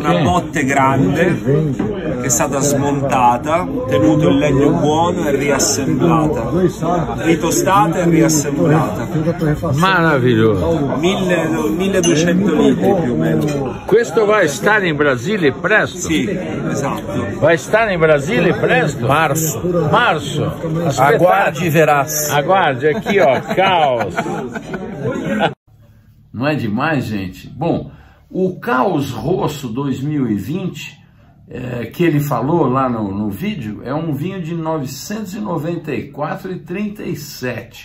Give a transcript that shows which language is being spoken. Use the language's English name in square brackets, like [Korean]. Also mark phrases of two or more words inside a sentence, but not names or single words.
[Italian] una botte grande che è stata smontata, tenuto il legno buono e riassemblata, ritostata e riassemblata. [Portuguese] Maravilhoso. [Italian] 1200 litri più o meno. Questo [Portuguese] vai estar [Italian] in Brasile presto? Sì, esatto. [Portuguese] Vai estar [Italian] in Brasile presto? [Portuguese] Março. Aguarde e verás. Aguarde aqui, ó, caos. Não é demais, gente? Bom, o Caos Rosso 2020, que ele falou lá no vídeo, é um vinho de 994,37.